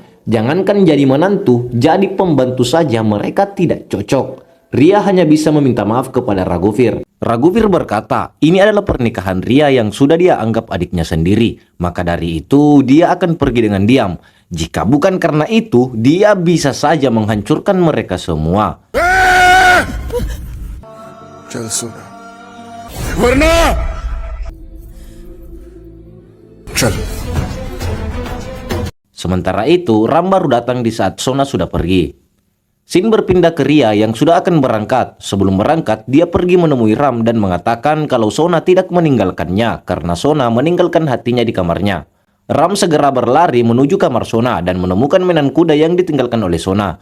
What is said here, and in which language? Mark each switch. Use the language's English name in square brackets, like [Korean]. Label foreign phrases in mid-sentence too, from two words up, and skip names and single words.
[Indonesian] Jangankan jadi menantu, jadi pembantu saja mereka tidak cocok. Ria hanya bisa meminta maaf kepada Raghuveer. Raghuveer berkata, ini adalah pernikahan Ria yang sudah dia anggap adiknya sendiri. Maka dari itu, dia akan pergi dengan diam. Jika bukan karena itu, dia bisa saja menghancurkan mereka semua. [Hindi] चल सोना वरना चल. [Indonesian] Sementara itu, Ram baru datang di saat Sona sudah pergi. Sin berpindah ke Ria yang sudah akan berangkat. Sebelum berangkat, dia pergi menemui Ram dan mengatakan kalau Sona tidak meninggalkannya karena Sona meninggalkan hatinya di kamarnya. Ram segera berlari menuju kamar Sona dan menemukan mainan kuda yang ditinggalkan oleh Sona.